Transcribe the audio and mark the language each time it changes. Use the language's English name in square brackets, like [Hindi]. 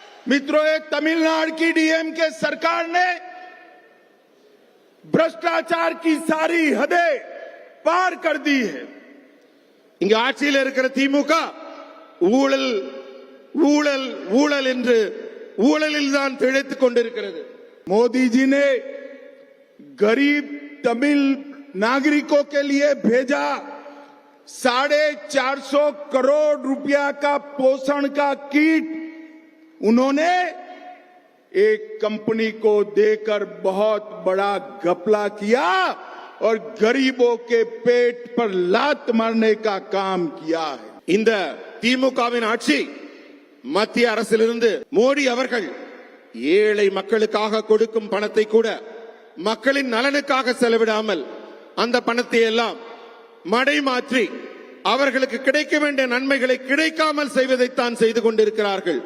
[Hindi] मित्रों, एक तमिलनाडु की डीएमके सरकार ने भ्रष्टाचार की सारी हदें पार कर दी है. [Tamil] இங்க ஆட்சியில் இருக்கிற திமுக ஊழல் ஊழல் ஊழல் என்று ஊழலில் தான் திளைத்துக் கொண்டிருக்கிறது. [Hindi] मोदी जी ने गरीब तमिल नागरिकों के लिए भेजा 450 करोड़ रुपया का पोषण का किट. उन्होंने एक कंपनी को देकर बहुत बड़ा घपला किया और गरीबों के पेट पर लात मारने का काम किया है. [Tamil] இந்த திமுகவின் ஆட்சி மத்திய அரசிலிருந்து மோடி அவர்கள் ஏழை மக்களுக்காக கொடுக்கும் பணத்தை கூட மக்களின் நலனுக்காக செலவிடாமல் அந்த பணத்தை எல்லாம் மடைமாற்றி அவர்களுக்கு கிடைக்க வேண்டிய நன்மைகளை கிடைக்காமல் செய்வதைத்தான் செய்து கொண்டிருக்கிறார்கள்.